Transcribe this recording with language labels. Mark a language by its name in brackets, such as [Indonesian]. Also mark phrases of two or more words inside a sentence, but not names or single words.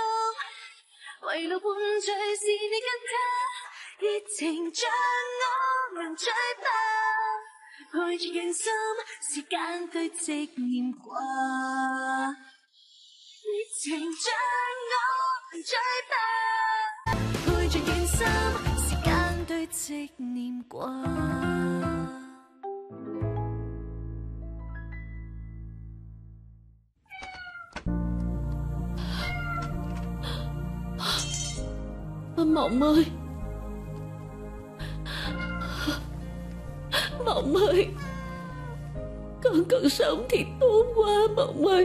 [Cantonese] 圍爐伴醉是你跟他，熱情像我能追吧，陪住讓心時間堆積念掛。熱情像我能追吧，陪住讓心時間堆積念掛。 [Vietnamese] Mộng ơi, Mộng ơi, con cần sống thì tốt quá Mộng ơi.